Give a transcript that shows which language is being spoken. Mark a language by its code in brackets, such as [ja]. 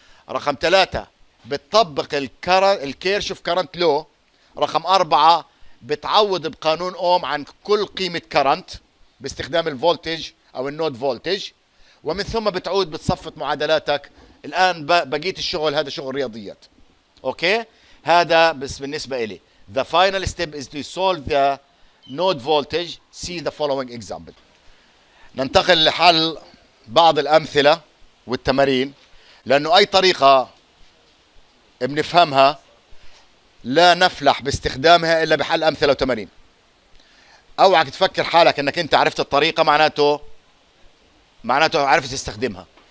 [ar] رقم 3 بتطبق الكيرشوف كرنت لو. رقم 4 بتعوض بقانون اوم عن كل قيمة كرنت باستخدام الفولتج او النود فولتج، ومن ثم بتعود بتصفط معادلاتك. الان بقيت الشغل هذا شغل رياضيات. اوكي؟ هذا بس بالنسبة إلي. [en] The final step is to solve the node voltage. See the following example. [ar] ننتقل لحل بعض الأمثلة والتمارين، لأنه أي طريقة بنفهمها لا نفلح باستخدامها إلا بحل أمثلة وتمارين. أوعك تفكر حالك أنك أنت عرفت الطريقة معناته عرفت تستخدمها.